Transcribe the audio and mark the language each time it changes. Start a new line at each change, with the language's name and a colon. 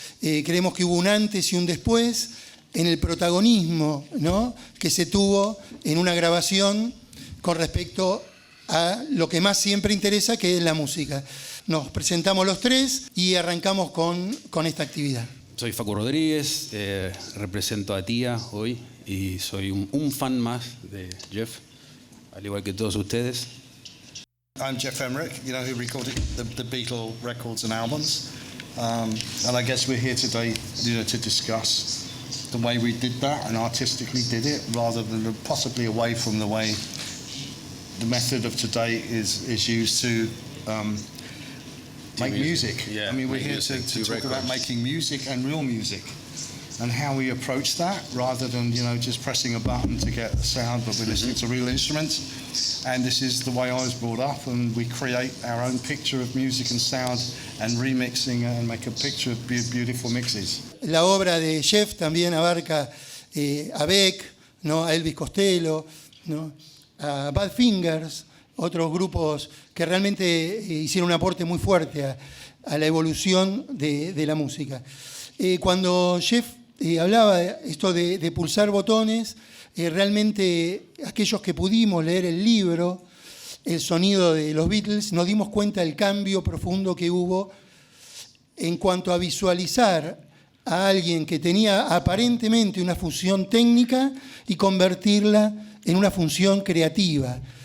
Spanish: Creemos que hubo un antes y un después en el protagonismo, ¿no?, que se tuvo en una grabación con respecto a lo que más siempre interesa, que es la música. Nos presentamos los tres y arrancamos con esta actividad. Soy Facu Rodríguez, represento a AATIA hoy y soy un fan más de Geoff, al igual que todos ustedes.
English: I'm Geoff Emerick, who recorded the Beatles records and albums. And I guess we're here today, to discuss the way we did that and artistically did it, rather than possibly away from the way the method of today is used to make music. Yeah, I mean, we're here to talk about making music and real music, and how we approach that, rather than just pressing a button to get a sound, but we're listening to real instruments. And this is the way I was brought up, and we create our own picture of music and sound, and remixing and make a picture of beautiful mixes.
Spanish: La obra de Geoff también abarca a Beck, ¿no?, a Elvis Costello, ¿no?, a Bad Fingers, otros grupos que realmente hicieron un aporte muy fuerte a la evolución de la música. Cuando Geoff hablaba de esto de pulsar botones, realmente aquellos que pudimos leer el libro, El sonido de los Beatles, nos dimos cuenta del cambio profundo que hubo en cuanto a visualizar a alguien que tenía aparentemente una función técnica y convertirla en una función creativa.